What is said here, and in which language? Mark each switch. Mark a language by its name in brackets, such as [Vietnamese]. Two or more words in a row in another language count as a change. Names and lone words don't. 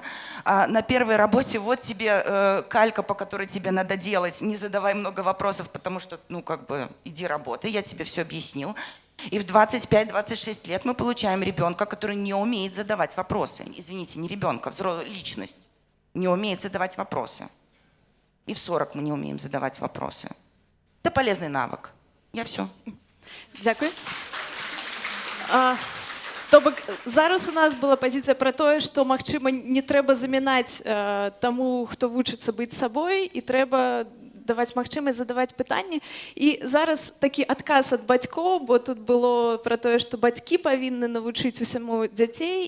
[Russian] На первой работе вот тебе калька, по которой тебе надо делать, не задавай много вопросов, потому что, ну, как бы, иди работай, я тебе все объяснил. И в 25-26 лет мы получаем ребенка, который не умеет задавать вопросы. Извините, не ребенка, личность не умеет задавать вопросы. И в 40 мы не умеем задавать вопросы. Это полезный навык. Я все. [Belarusian] Дякую. То бок зараз у нас была пазіцыя пра тое, што магчыма не трэба замінаць таму, хто вучыцца быць сабой, і трэба даваць магчымасць задаваць пытанні. І зараз такі адказ ад бацькоў, бо тут было пра тое, што бацькі павінны навучыць усяму дзяцей.